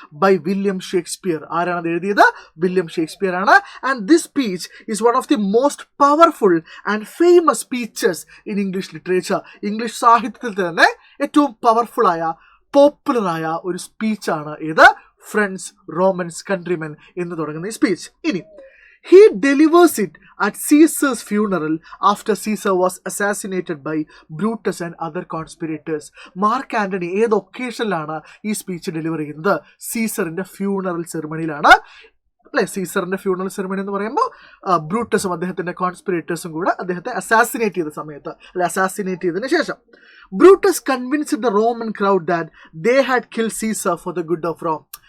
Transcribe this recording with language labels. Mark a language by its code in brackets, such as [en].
[ml] By William Shakespeare. ആരാണത് എഴുതിയത്? William Shakespeare ആണ്. [en] And this speech is one of the most powerful and famous speeches in English literature. [ml] English സാഹിത്യത്തിൽ തന്നെ ഏറ്റവും പവർഫുള്ളായ, പോപ്പുലറായ ഒരു സ്പീച്ചാണ് ഇത് [en] friends, Romans, countrymen [ml] എന്ന് തുടങ്ങുന്ന ഈ സ്പീച്ച്. [en] ഇനി he delivers it at Caesar's funeral after Caesar was assassinated by Brutus and other conspirators. [ml] Mark Antony ഏത് ഒക്കേഷനിലാണ് ഈ സ്പീച്ച് ഡെലിവർ ചെയ്യുന്നത്? സീസറിന്റെ ഫ്യൂണറൽ സെറിമണിയിലാണ് അല്ലെ. സീസറിന്റെ ഫ്യൂണറൽ സെറിമണി എന്ന് പറയുമ്പോൾ ബ്രൂട്ടസും അദ്ദേഹത്തിന്റെ കോൺസ്പിറേറ്റേഴ്സും കൂടെ അദ്ദേഹത്തെ അസാസിനേറ്റ് ചെയ്ത സമയത്ത്, അല്ലെ അസാസിനേറ്റ് ചെയ്തതിനു ശേഷം, [en] Brutus convinced the Roman crowd that they had killed Caesar for the good of Rome.